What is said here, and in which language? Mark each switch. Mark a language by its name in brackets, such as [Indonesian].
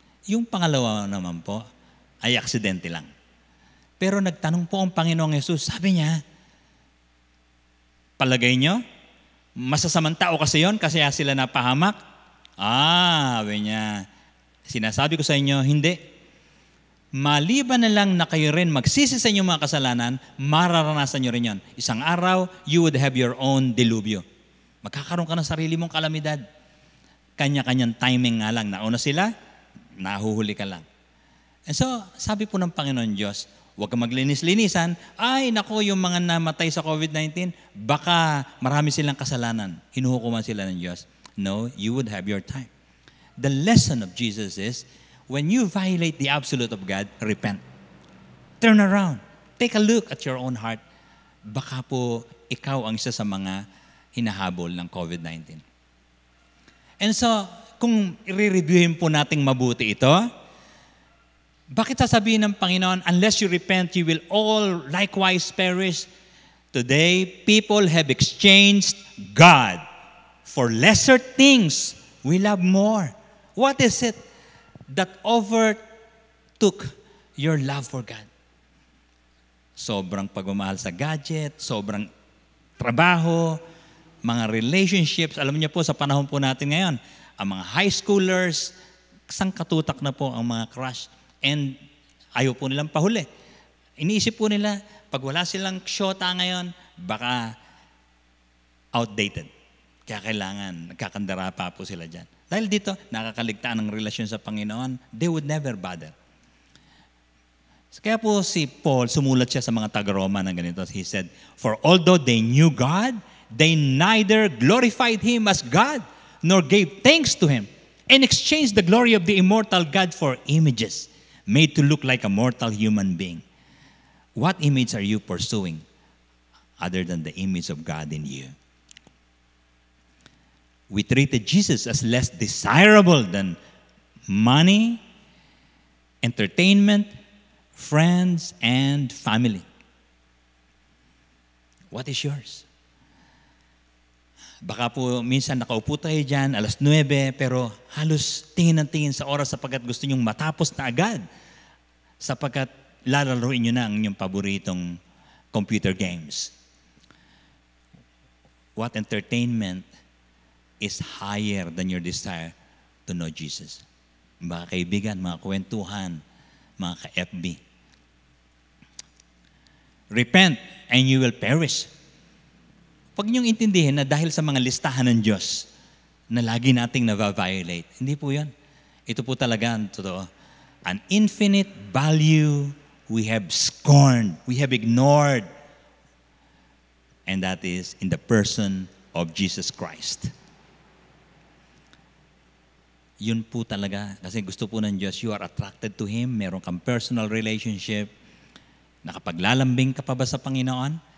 [Filipino] Yung pangalawa naman po ay aksidente lang. Pero nagtanong po ang Panginoong Yesus, sabi niya, palagay nyo, masasamang tao kasi yon kasi sila napahamak? Sabi niya, sinasabi ko sa inyo, hindi. Maliban na lang na kayo rin magsisi sa inyong mga kasalanan, mararanasan nyo rin yon. Isang araw, [English] you would have your own [Filipino] dilubyo. Magkakaroon ka ng sarili mong kalamidad. Kanya-kanyang timing nga lang. Nauna sila, nahuhuli ka lang. [English] And so, [Filipino] sabi po ng Panginoon Diyos, huwag ka maglinis-linisan. Ay, nako, yung mga namatay sa COVID-19, baka marami silang kasalanan. Hinuhukuman sila ng Diyos. [English] No, you would have your time. The lesson of Jesus is, when you violate the absolute of God, repent. Turn around. Take a look at your own heart. [Filipino] Baka po ikaw ang isa sa mga hinahabol ng COVID-19. [English] And so, [Filipino] kung i-reviewin po nating mabuti ito, bakit sasabihin ng Panginoon, [English] unless you repent, you will all likewise perish? Today, people have exchanged God for lesser things. We love more. What is it that overtook your love for God? [Filipino] Sobrang pagmamahal sa gadget, sobrang trabaho, mga relationships. Alam niyo po, sa panahon po natin ngayon, ang mga high schoolers, sangkatutak na po ang mga crush. And ayaw po nilang pahuli. Iniisip po nila, pag wala silang syota ngayon, baka outdated. Kaya kailangan, nagkakandara pa po sila dyan. Dahil dito, nakakaligtaan ng relasyon sa Panginoon, [English] they would never bother. [Filipino] Kaya po si Paul, sumulat siya sa mga taga-Roma ng ganito. [English] He said, for although they knew God, they neither glorified Him as God, nor gave thanks to Him, and exchanged the glory of the immortal God for images, made to look like a mortal human being. What image are you pursuing other than the image of God in you? We treated Jesus as less desirable than money, entertainment, friends, and family. What is yours? [Filipino] Baka po minsan nakaupo tayo dyan, 9:00, pero halos tingin ng tingin sa oras sapagkat gusto nyong matapos na agad. Sapagkat lalaruin nyo na ang inyong paboritong computer games. [English] What entertainment is higher than your desire to know Jesus? [Filipino] Mga kaibigan, mga kwentuhan, mga ka-FB. [English] Repent and you will perish. [Filipino] Huwag niyong intindihin na dahil sa mga listahan ng Diyos na lagi nating nava-violate. Hindi po yan. Ito po talaga ang totoo. [English] An infinite value we have scorned, we have ignored. And that is in the person of Jesus Christ. [Filipino] Yun po talaga. Kasi gusto po ng Diyos, [English] you are attracted to Him, [Filipino] meron kang personal relationship, nakapaglalambing ka pa ba sa Panginoon?